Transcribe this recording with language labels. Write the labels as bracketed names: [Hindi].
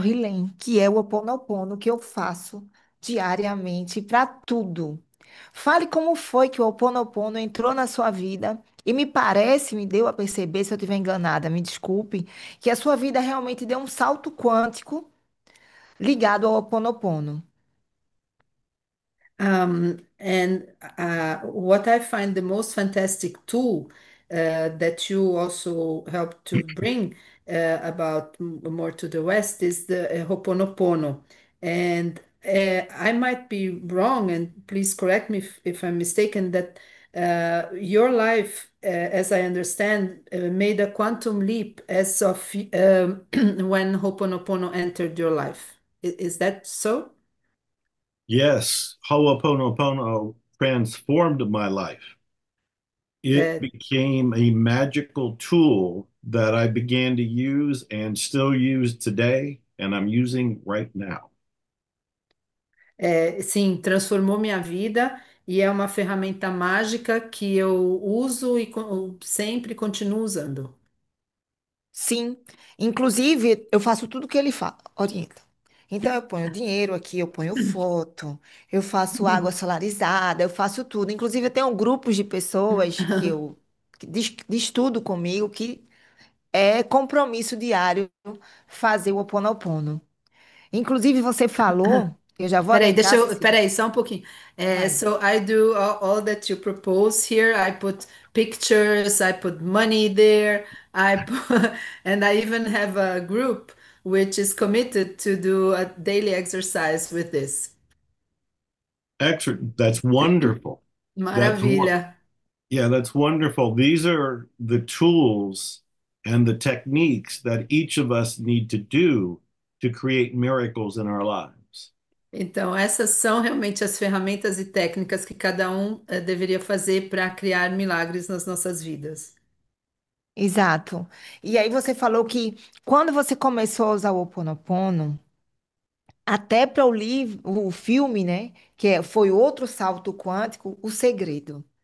[Portuguese] Rilem, que é o Ho Oponopono que eu faço diariamente para tudo. Fale como foi que o Ho Oponopono entrou na sua vida e me parece, me deu a perceber, se eu estiver enganada, me desculpe, que a sua vida realmente deu um salto quântico ligado ao Ho Oponopono. [English] And what I find the most fantastic tool that you also help to bring about more to the West is the Ho'oponopono. And I might be wrong, and please correct me if I'm mistaken, that your life, as I understand, made a quantum leap as of when Ho'oponopono entered your life. Is that so? Yes, Ho'oponopono transformed my life. It became a magical tool that I began to use and still use today, and I'm using right now. [Portuguese] Sim, transformou minha vida e é uma ferramenta mágica que eu uso e sempre continuo usando. Sim, inclusive eu faço tudo que ele orienta. Então eu ponho dinheiro aqui, eu ponho foto, eu faço água solarizada, eu faço tudo. Inclusive eu tenho grupos de pessoas de estudo comigo que é compromisso diário fazer o Ho Oponopono. Inclusive você falou Eu já vou adentrar assistir. Peraí, só um pouquinho. Vai. [English] So I do all that you propose here. I put pictures, I put money there, and I even have a group which is committed to do a daily exercise with this. Excellent. That's wonderful. That's what, [Portuguese] Maravilha. [English] yeah, that's wonderful. These are the tools and the techniques that each of us need to do to create miracles in our lives. [Portuguese] Então, essas são realmente as ferramentas e técnicas que cada um deveria fazer para criar milagres nas nossas vidas. Exato. E aí você falou que quando você começou a usar o Ho Oponopono, até para o livro, o filme, né, foi outro salto quântico, O Segredo.